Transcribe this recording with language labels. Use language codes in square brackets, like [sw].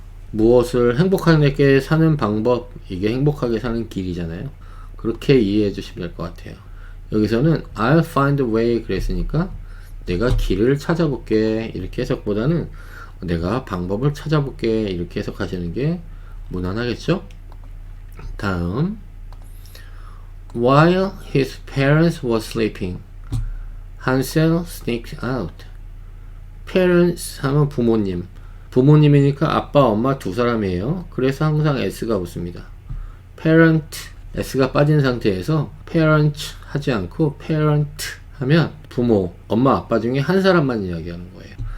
[ko] 무엇을 행복하게 사는 방법, 이게 행복하게 사는 길이잖아요. 그렇게 이해해 주시면 될 것 같아요. 여기서는 [en] I'll find a way [ko] 그랬으니까 내가 길을 찾아볼게 이렇게 해석보다는 내가 방법을 찾아볼게 이렇게 해석하시는 게 무난하겠죠? 다음 [en] While his parents were sleeping, Hansel sneaked out. [ko] Parents 하면 부모님. 부모님이니까 아빠, 엄마 두 사람이에요. 그래서 항상 S가 붙습니다. Parent, S가 빠진 상태에서 Parent 하지 않고 Parent 하면 부모, 엄마, 아빠 중에 한 사람만 이야기하는 거예요.